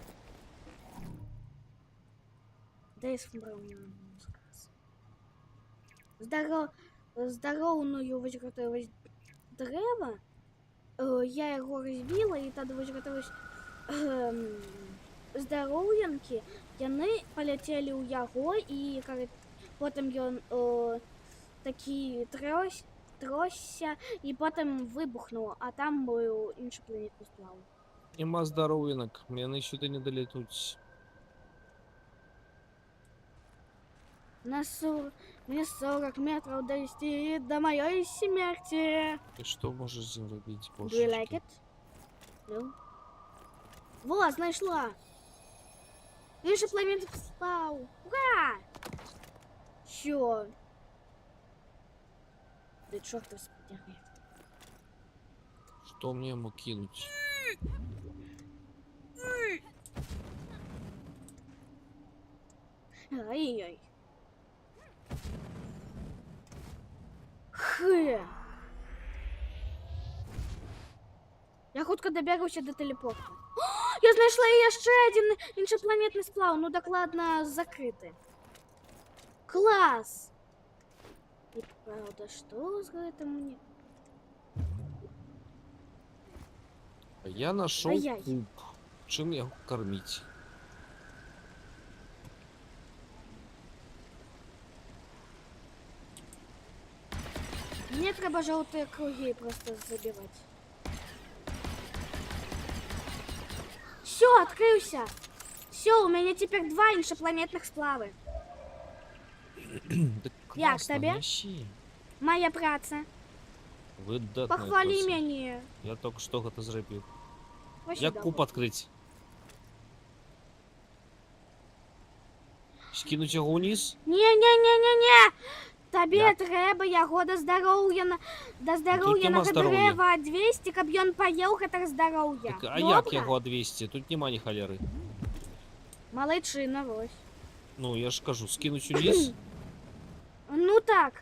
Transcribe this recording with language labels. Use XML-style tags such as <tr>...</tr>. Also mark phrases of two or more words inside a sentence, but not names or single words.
<be>дай здароўную вось гэтую вось дрэва, я яго разбіла, і тады вось гэта вось здароўянкі, яны паляцелі ў яго, і потым ён такі тросся, і потым выбухнуў, а там быў іншапланетны сплав.</be> <uk>Нема здоров'янок, яны сюди не долетуть.</uk> <ru>Мне 40 метров дойти до моей смерти.</ru> <uk>І що можеш з ним робити,</uk> <en>Do you like</en> <uk>боже?</uk> <en>it? No.</en> <be>Во, знайшла.</be> <uk>Іншопланетний сплав. Ура! Що? Ти чортов сподяги. Що мені йому кинуть? Ай-яй. Хе.</uk> <be>Я хутка добягаўся до телепорту. О, я знайшла яшчэ один іншапланетны сплав, ну дакладна закрыты. Клас! І правда, што з гэтым мне?</be> <ru>А я нашел Ай-яй.</ru> <uk>куб. Чим його кормить?</uk> <be>Мне трэба жоўтыя кругі просто забіваць.</be> <ru>Все, открылся. Все, у меня теперь 2</ru> <be>іншапланетных сплавы.</be> <uk>Так Як класно, тобі?</uk> <be>нясі.</be> <uk>Моя праца. Видатна Похвали праця.</uk> <be>мяне.</be> <uk>Я тільки що це зробив.</uk> <ru>Вообще</ru> <uk>Як добре. куб відкрити? Скинуть його вниз? Не-не-не-не-не!</uk> <be>Табе</be> <uk>Як?</uk> <be>трэба яго да здароўя</be> <uk>нема</uk> <be>на здароўя. дрэва адвесці, каб ён паеў гэтага здароўя. Так, а як яго адвесці? Тут няма ні халеры. Малайчына, вось. Ну, я ж кажу, скінуць уніз. Ну так.</be>